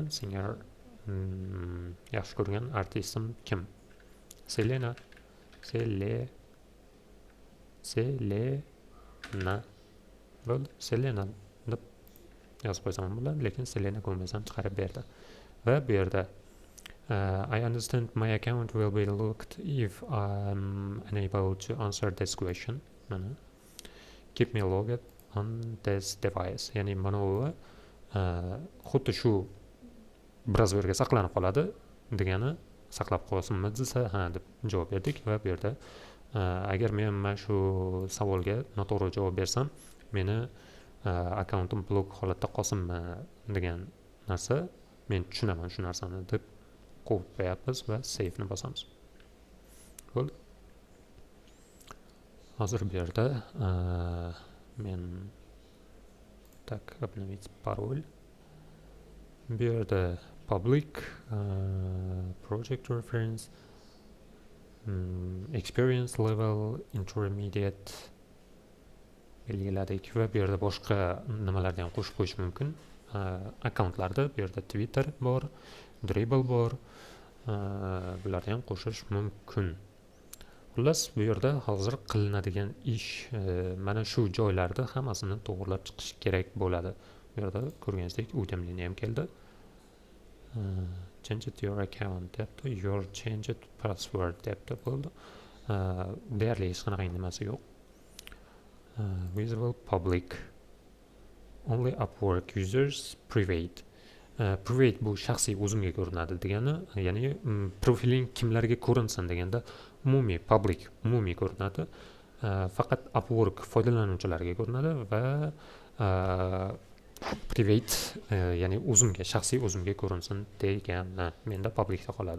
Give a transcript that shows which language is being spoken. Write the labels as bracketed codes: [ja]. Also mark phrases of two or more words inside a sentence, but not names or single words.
[uz] Singer yaxshi ko'rgan artistim kim? Selena. Bo'ldi, Selena deb yozib qo'ysam bo'ladi, lekin Selena ko'rmasam chiqarib berdi. Va bu yerda [en] I understand my account will be locked if I'm unable to answer this question. Mana keep me logged on this device. [uz] Ya'ni mana u xuddi shu brauzerga saqlanib qoladi degani, saqlab qolsinmi desa, ha deb javob berdik. Va bu yerda agar men mana shu savolga noto'g'ri javob bersam, meni akkauntim blok holatda qolsinmi degan narsa, men tushunaman shu narsani deb qo'yib qo'yapmiz va save ni bosamiz. Bo'ldi. Hozir bu yerda men обновить parol. Bu yerda [en] public, project reference, experience level, intermediate [uz] belgiladik va bu yerda boshqa nimalarni ham qo'shib qo'yish mumkin. Akkauntlarda bu yerda Twitter bor, Dribble bor, bularni ham qo'shish mumkin. Xullas, bu yerda hozir qilinadigan ish mana shu joylarda hammasini to'g'rilab chiqish kerak bo'ladi. Bu yerda ko'rganingizdek уведомление ham keldi. [en] Change it your account [uz] debti, [en] your change it password [uz] debti bo'ldi. Deyarli hech qanaqa nimasi yo'q. [en] Visible public, only Upwork users, private. [uz] Private bu shaxsiy o'zimga ko'rinadi degani, ya'ni profiling kimlarga ko'rinsin deganda umumiy public umumiy ko'rinadi. Faqat Upwork foydalanuvchilariga ko'rinadi va private ya'ni o'zimga, shaxsiy o'zimga ko'rinsin degani menda publicda qoladi.